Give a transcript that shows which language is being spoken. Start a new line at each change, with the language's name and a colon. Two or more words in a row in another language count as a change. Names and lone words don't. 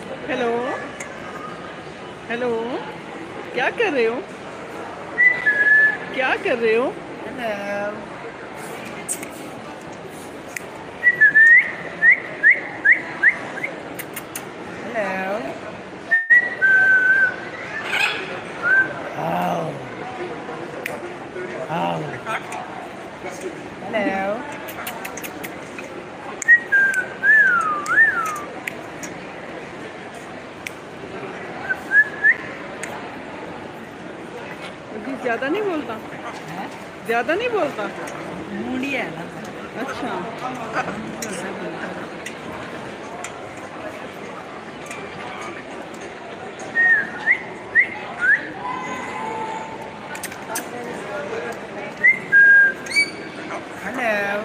Hindi: हेलो। हेलो। क्या कर रहे हो? क्या कर रहे हो?
English: Hello. Hello. Oh. Oh. Hello.
Hindi: जी ज्यादा नहीं बोलता। Hả? ज्यादा नहीं बोलता।
Vietnamese: Mua đi à?
Hindi: अच्छा।
English: Hello.